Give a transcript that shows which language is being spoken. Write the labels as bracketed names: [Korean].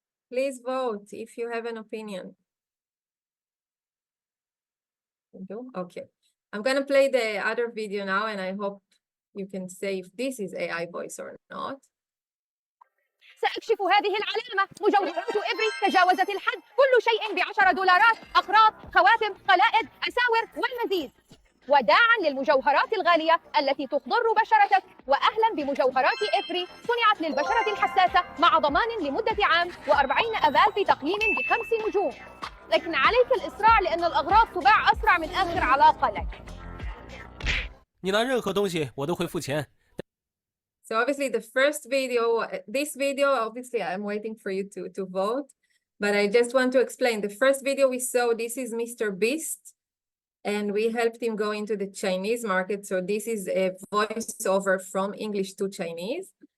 [English] Please vote if you have an opinion. You do? Okay. I'm going to play the other video now, and I hope you can say if this is AI voice or not. [Arabic] سأكشف هذه العلامة. مجوهرات إبري تجاوزت الحد. كل شيء ب10 دولارات. أقراط، خواتم، قلائد، أساور والمزيد. وداعا للمجوهرات الغالية التي تخضر بشرتك، وأهلا بمجوهرات إبري صنعت للبشرة الحساسة مع ضمان لمدة عام و40 أبال في تقييم ب5 نجوم. لكن عليك الإسراع لأن الأغراض تباع أسرع من آخر علاقة لك. [Chinese] 你拿任何东西我都会付钱。 [English] So obviously the first video, this video, obviously I'm waiting for you to vote, but I just want to explain. The first video we saw, this is Mr. Beast, and we helped him go into the Chinese market. So this is a voiceover from English to Chinese.